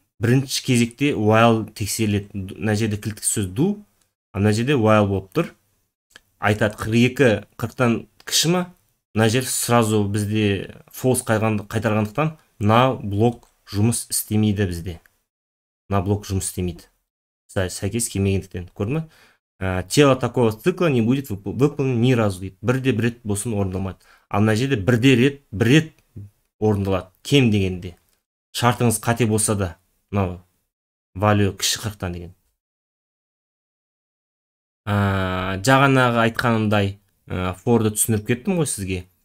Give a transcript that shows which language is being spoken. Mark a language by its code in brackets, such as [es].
[kk] Бірінші кезекте while тексеріледі. Мына жерде кілттік сөз do, а мына жерде while болып тұр. Айтады 42 40-тан кіші ма? Мына жер сразу бізде false қайтарғандықтан мына блок жұмыс істемейді бізде. Мына блок жұмыс істемейді. Сәйкес келмегендіктен. Көрдің ме? [ru] Тело такого цикла не будет выполнено ни разу [kk] дейді. Бірде бір рет болсын орындалмайды. Ал мына жерде бір рет орындалады. Кем дегенде. Шартыңыз қате болса да, мынау value кіші 40-тан деген. Жағанағы айтқанымдай for'ды түсіндіріп кеттім ғой сізге.